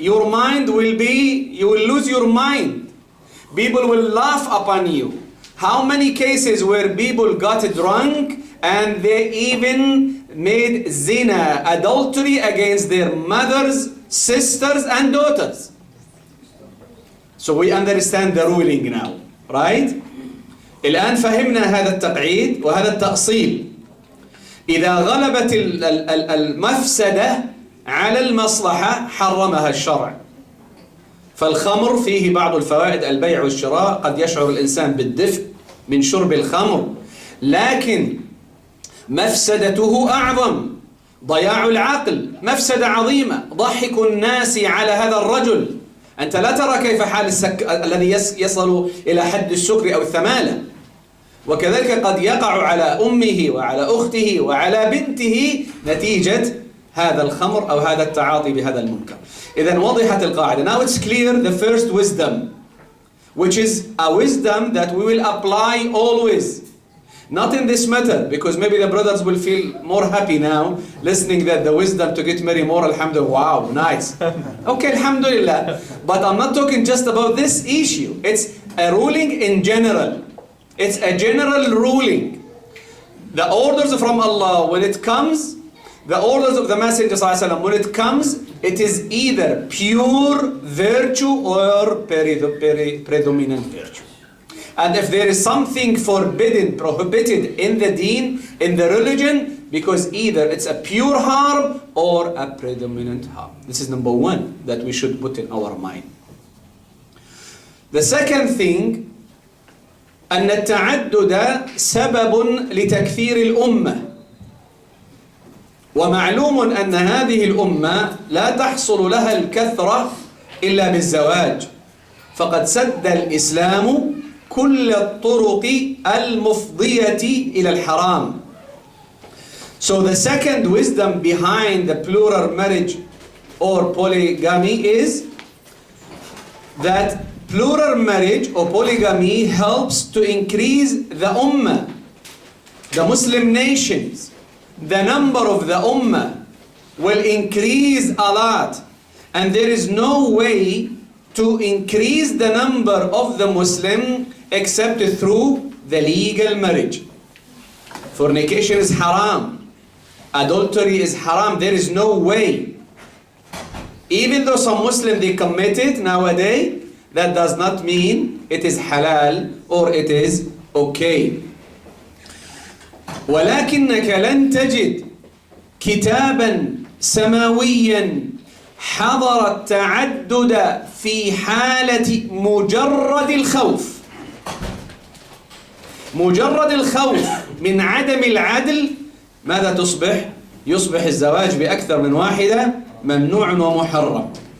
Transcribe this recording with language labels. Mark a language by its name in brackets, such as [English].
[English] Your mind will be, you will lose your mind. People will laugh upon you. How many cases where people got drunk and they even made zina, adultery against their mothers, sisters and daughters? So we understand the ruling now, right? [Arabic] الآن فهمنا هذا التقعيد وهذا التأصيل. إذا غلبت المفسدة على المصلحة حرمها الشرع. فالخمر فيه بعض الفوائد، البيع والشراء، قد يشعر الإنسان بالدفء من شرب الخمر، لكن مفسدته أعظم. ضياع العقل مفسدة عظيمة. ضحك الناس على هذا الرجل، أنت لا ترى كيف حال الذي يصل إلى حد السكر أو الثمالة. وكذلك قد يقع على أمه وعلى أخته وعلى بنته نتيجة هذا الخمر أو هذا التعاطي بهذا المنكر. إذن وضحت القاعدة. [English] Now it's clear the first wisdom, which is a wisdom that we will apply always. Not in this matter, because maybe the brothers will feel more happy now listening that the wisdom to get married more, alhamdulillah, wow, nice. Okay, alhamdulillah. But I'm not talking just about this issue. It's a ruling in general. It's a general ruling. The orders from Allah, when it comes, the orders of the Messenger ﷺ, when it comes, it is either pure virtue or predominant virtue. And if there is something forbidden, prohibited in the deen, in the religion, because either it's a pure harm or a predominant harm. This is number one that we should put in our mind. The second thing, [Arabic] أن التعدد سبب لتكثير الأمة. ومعلوم أن هذه الأمة لا تحصل لها الكثرة إلا بالزواج. فقد سد الإسلام كل الطرق المفضية إلى الحرام. [English] So the second wisdom behind the plural marriage or polygamy is that plural marriage or polygamy helps to increase the ummah, the Muslim nations. The number of the ummah will increase a lot, and there is no way to increase the number of the Muslim except through the legal marriage. Fornication is haram. Adultery is haram. There is no way. Even though some Muslims they commit it nowadays, that does not mean it is halal or it is okay. [Arabic] ولكنك لن تجد كتابا سماويا حظر التعدد في حالة مجرد الخوف. مجرد الخوف من عدم العدل ماذا تصبح؟ يصبح الزواج بأكثر من واحدة ممنوع ومحرم.